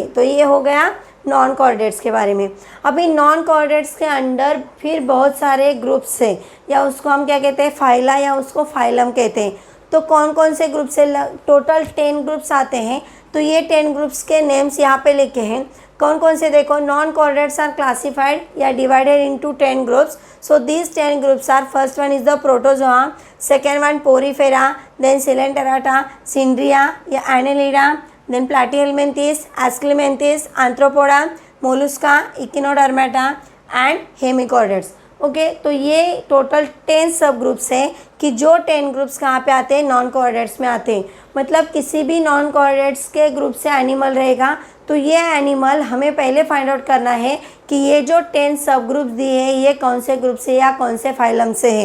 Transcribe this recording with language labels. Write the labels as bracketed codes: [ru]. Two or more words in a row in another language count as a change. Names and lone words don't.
[hi] तो ये हो गया [en] non chordates [hi] के बारे में। अभी [en] non chordates [hi] के अंडर फिर बहुत सारे ग्रुप्स हैं, या उसको हम क्या कहते हैं, फाइला, या उसको फाइलम कहते हैं। तो कौन कौन से ग्रुप्स है, [en] total 10 groups [hi] आते हैं। तो ये 10 ग्रुप्स के नेम्स यहाँ पे लिखे हैं। कौन कौन से, देखो, [en] non chordates are classified [hi] या [en] divided into 10 groups. so these 10 groups are, first one is the protozoa, second one porifera, then coelenterata, cnidaria या annelida, then platyhelminthes, asclepianthes, arthropoda, mollusca, echinodermata and hemichordates। [hi] ओके, तो ये टोटल [en] 10 sub groups [hi] हैं कि जो 10 ग्रुप्स कहाँ पे आते हैं, [en] non chordates [hi] में आते हैं। मतलब किसी भी [en] non chordates [hi] के ग्रुप से एनिमल रहेगा तो ये एनिमल हमें पहले [en] find out [hi] करना है कि ये जो 10 [en] sub groups [hi] दिए हैं ये कौन से ग्रुप से या कौन से फाइलम से है।